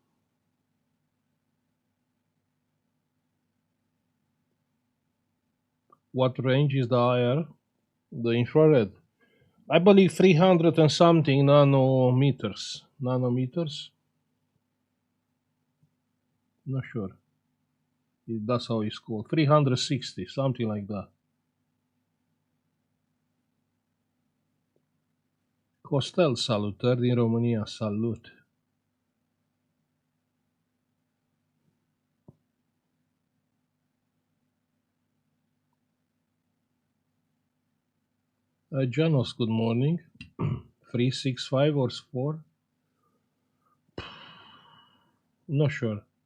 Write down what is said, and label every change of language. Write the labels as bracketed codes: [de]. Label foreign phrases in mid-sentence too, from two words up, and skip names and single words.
[en] What range is the IR? The infrared. I believe 300 and something nanometers. Nanometers? Not sure. That's how it's called. 360, something like that. [ro] Costel, salutări din România, salut. [en] Janos, good morning. 365 or 4? Not sure.